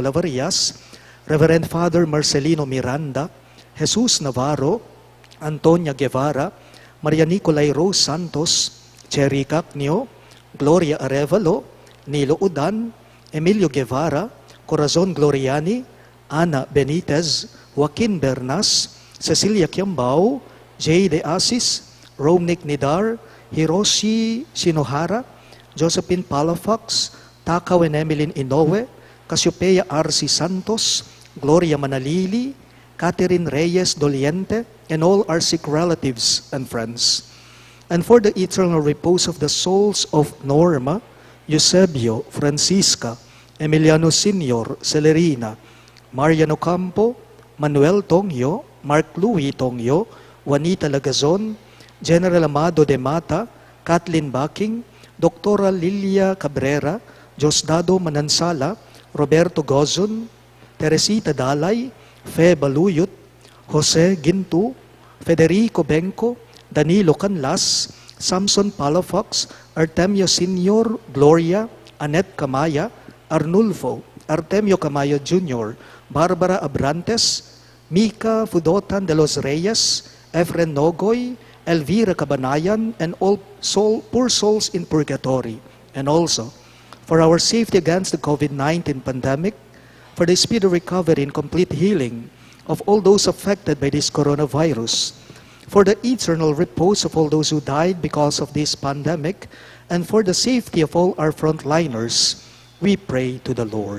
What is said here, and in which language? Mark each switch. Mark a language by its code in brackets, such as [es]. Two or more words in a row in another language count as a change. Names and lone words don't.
[en] Lavarias, Reverend Father Marcelino Miranda, Jesus Navarro, Antonia Guevara, Maria Nicolay Rose Santos, Cherry Cacnio, Gloria Arevalo, Nilo Udan, Emilio Guevara, Corazon Gloriani, Ana Benitez, Joaquin Bernas, Cecilia Kiambao, Jay De Asis, Romnick Nidar, Hiroshi Shinohara, Josephine Palafox, Takaw and Emeline Inoue, Cassiopeia R.C. Santos, Gloria Manalili, Catherine Reyes Doliente, and all our sick relatives and friends. And for the eternal repose of the souls of Norma, Eusebio, Francisca, Emiliano Senior, Celerina, Mariano Campo, Manuel Tongyo, Mark Louis Tongyo, Juanita Lagazon, General Amado de Mata, Kathleen Backing, Doctora Lilia Cabrera, Josdado Manansala, Roberto Gozon, Teresita Dalay, Fe Baluyot, Jose Gintu, Federico Benco, Danilo Canlas, Samson Palafox, Artemio Senior, Gloria, Annette Camaya, Arnulfo, Artemio Camaya Jr., Barbara Abrantes, Mika Fudotan de los Reyes, Efren Nogoy, Elvira Cabanayan, and all poor souls in purgatory. And also, for our safety against the COVID-19 pandemic, for the speedy recovery and complete healing of all those affected by this coronavirus, for the eternal repose of all those who died because of this pandemic, and for the safety of all our frontliners, we pray to the Lord.